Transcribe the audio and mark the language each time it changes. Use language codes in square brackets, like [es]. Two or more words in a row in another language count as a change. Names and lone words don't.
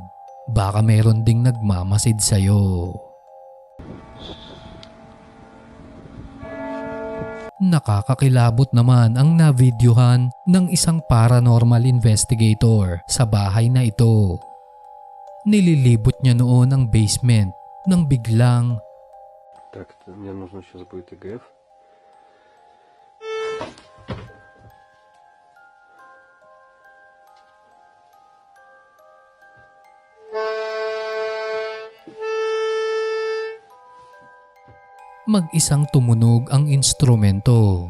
[tl] Baka meron ding nagmamasid sa'yo. Nakakakilabot naman ang navideohan ng isang paranormal investigator sa bahay na ito. Nililibot niya noon ang basement nang biglang [ru] Так, мне нужно сейчас будет ИГФ. [tl] mag-isang tumunog ang instrumento.